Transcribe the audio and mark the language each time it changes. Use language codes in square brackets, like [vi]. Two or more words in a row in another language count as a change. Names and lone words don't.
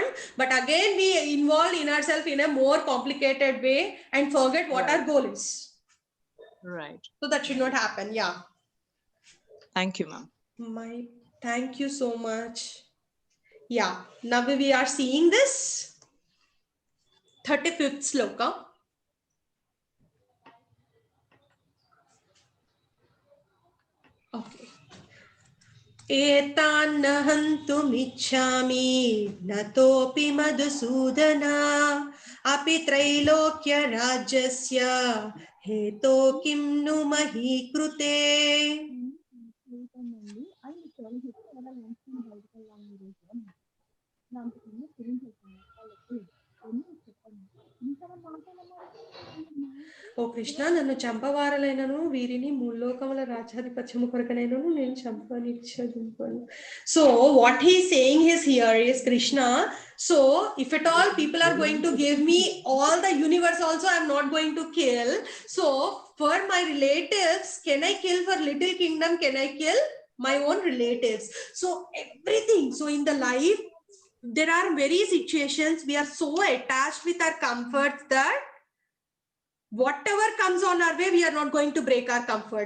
[en] But again, we involve in ourselves in a more complicated way and forget what our goal is. Right. So that should not happen. Yeah. Thank you, ma'am. Thank you so much. Yeah. Now we are seeing this 35th sloka. Okay. [sa] एतान्न हन्तुमिच्छामि न तोऽपि मधुसूदना अपि त्रैलोक्यराज्यस्य हेतो किं नु मही कृते. [te] ఓ కృష్ణ నన్ను చంపవారలైనను వీరిని ముల్లోకముల రాజ్యాధిపత్యము కొరకనైనను నేను చంపనిచ్చదుంపను. [en] So what he is saying is here is Krishna, so if at all people are going to give me all the universe also, I am not going to kill. So for my relatives, can I kill? For little kingdom, can I kill my own relatives? So everything, so in the life there are very situations we are so attached with our comforts that whatever comes on our way, we are not going to break our comfort.